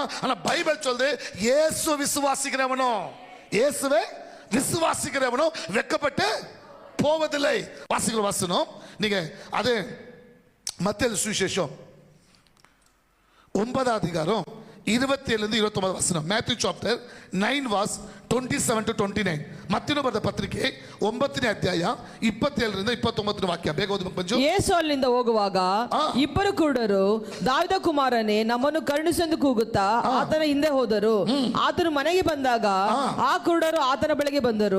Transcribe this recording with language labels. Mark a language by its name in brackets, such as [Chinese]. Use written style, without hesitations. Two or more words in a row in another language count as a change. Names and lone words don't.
[Tamil] ஆனா பைபிள் சொல்லுது, இயேசு விசுவாசிக்கிறவனோ, இயேசுவை விசுவாசிக்கிறவனோ வெட்கப்பட்டு போவதில்லை. வாசிக்கிற வசனம் நீங்க அது மத்தேயு சுவிசேஷம் 9ஆம் அதிகாரம் 27 29 வசனம். [English] Matthew chapter 9 verse 27 to 29. [Kannada] ಮತ್ತಿನ ಬರೆದ ಪತ್ರಿಕೆ 9ನೇ ಅಧ್ಯಾಯ 27 29 ವಾಕ್ಯ. ಬೇಗ ಓದಿ ಮಂಜು. ಯೇಸು ಅಲ್ಲಿಂದ ಹೋಗುವಾಗ ಇಬ್ಬರು ಕುರುಡರು, ದಾವಿದ ಕುಮಾರನೇ ನಮ್ಮನ್ನು ಕರುಣಿಸೆಂದು ಕೂಗುತ್ತಾ ಆತನ ಹಿಂದೆ ಹೋದರು. ಆತನು ಮನೆಗೆ ಬಂದಾಗ ಆ ಕುರುಡರು ಆತನ ಬಳಿಗೆ ಬಂದರು.